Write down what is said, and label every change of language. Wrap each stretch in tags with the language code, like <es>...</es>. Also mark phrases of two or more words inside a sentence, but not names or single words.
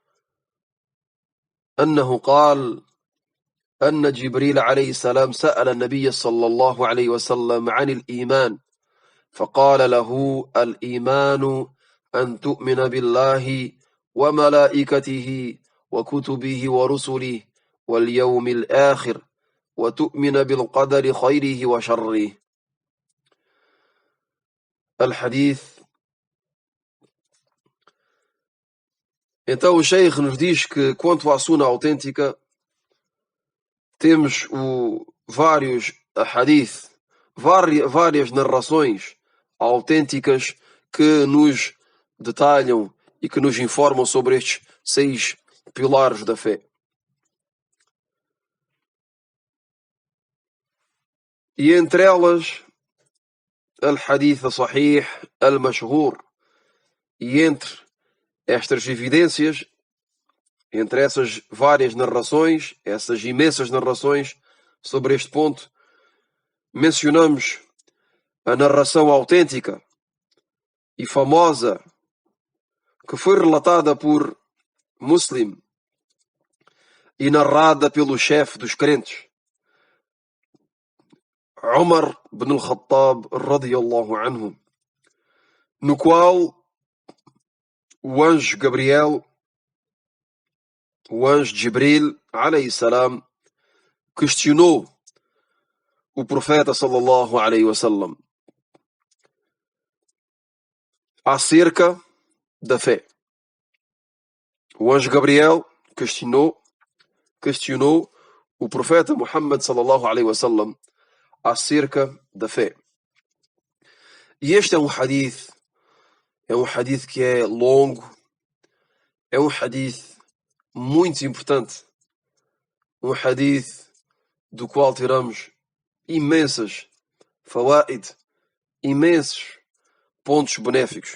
<ar>أنه قال أن جبريل عليه السلام سأل النبي صلى الله عليه وسلم عن الإيمان فقال له الإيمان أن تؤمن بالله وملائكته وكتبه ورسله واليوم الآخر وتؤمن بالقدر خيره وشره. الحديث.</ar> <pt>Então o Sheikh nos diz que quanto à Sunna autêntica temos vários hadith, várias narrações autênticas que nos detalham e que nos informam sobre estes 6 pilares da fé. E entre elas,</pt> <ar>الحديث الصحيح المشهور.</ar> <pt>E entre estas evidências, entre essas várias narrações, essas imensas narrações sobre este ponto, mencionamos a narração autêntica e famosa que foi relatada por Muslim e narrada pelo chefe dos crentes,</pt> <ar>عمر بن الخطاب رضي الله عنه,</ar> <pt>no qual o anjo Gabriel, o anjo Jibril</pt> <ar>عليه السلام,</ar> <pt>questionou o profeta</pt> <ar>صلى الله عليه وسلم</ar> <pt>acerca da fé. O anjo Gabriel questionou o profeta Muhammad</pt> <ar>صلى الله عليه وسلم</ar> <pt>acerca da fé. E este é um hadith que é longo, é um hadith muito importante, um hadith do qual tiramos imensas fawaid, imensos pontos benéficos.</pt>